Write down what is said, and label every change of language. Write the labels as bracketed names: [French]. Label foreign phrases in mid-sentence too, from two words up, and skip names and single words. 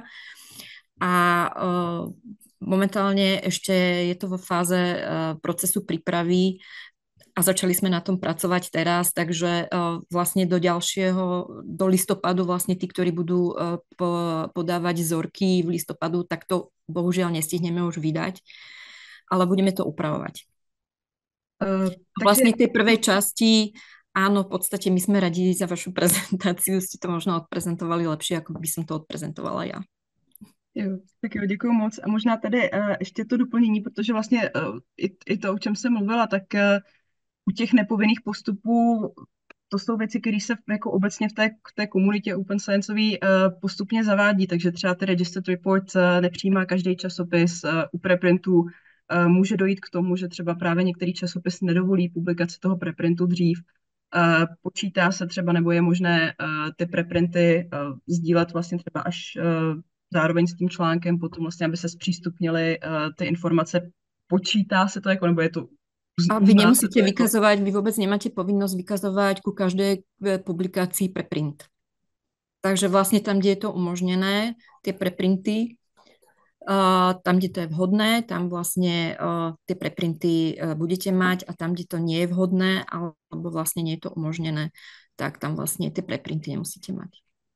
[Slovak] A momentálne ešte je to vo fáze procesu prípravy a začali sme na tom pracovať teraz, takže vlastne do listopadu vlastne tí, ktorí budú podávať vzorky v listopadu, tak to bohužiaľ nestihneme už vydať, ale budeme to upravovať. Vlastne tej prvej časti, áno, v podstate my sme radi za vašu prezentáciu, ste to možno odprezentovali lepšie, ako by som to odprezentovala ja. [Czech] Jo, tak jo, děkuji moc. A možná tady ještě to doplnění, protože vlastně i to, o čem jsem mluvila, tak u těch nepovinných postupů, to jsou věci, které se jako obecně v té komunitě [English] Open Scienceový [Czech] postupně zavádí, takže třeba ty [English] Registered Report [Czech] nepřijímá každý časopis, u preprintu může dojít k tomu, že třeba právě některý časopis nedovolí publikaci toho preprintu dřív. Počítá se třeba, nebo je možné ty preprinty sdílet vlastně třeba až zároveň s tím článkem potom vlastně, aby se zpřístupnily ty informace, počítá se to jako, nebo je to [Slovak] a vy nemusíte vykazovať, vy vôbec nemáte povinnosť vykazovať ku každej publikácii preprint. Takže vlastne tam, kde je to umožnené, tie preprinty, tam, kde to je vhodné, tam vlastne tie preprinty budete mať a tam, kde to nie je vhodné alebo vlastne nie je to umožnené, tak tam vlastne tie preprinty nemusíte mať.